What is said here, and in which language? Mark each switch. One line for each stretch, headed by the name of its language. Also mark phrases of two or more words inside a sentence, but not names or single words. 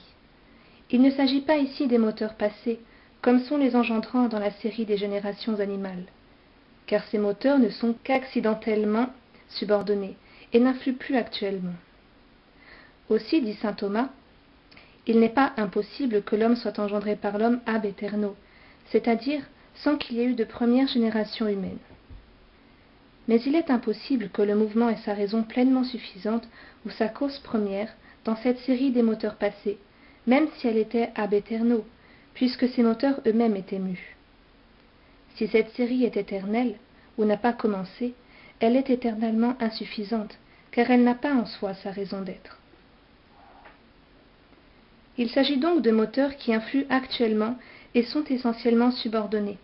French: Il ne s'agit pas ici des moteurs passés, comme sont les engendrans dans la série des générations animales, car ces moteurs ne sont qu'accidentellement subordonnés et n'influent plus actuellement. Aussi, dit saint Thomas, il n'est pas impossible que l'homme soit engendré par l'homme
Latin: ab aeterno,
French: c'est-à-dire sans qu'il y ait eu de première génération humaine. Mais il est impossible que le mouvement ait sa raison pleinement suffisante ou sa cause première dans cette série des moteurs passés, même si elle était
Latin: ab aeterno,
French: puisque ces moteurs eux-mêmes étaient mus. Si cette série est éternelle, ou n'a pas commencé, elle est éternellement insuffisante, car elle n'a pas en soi sa raison d'être. Il s'agit donc de moteurs qui influent actuellement et sont essentiellement subordonnés.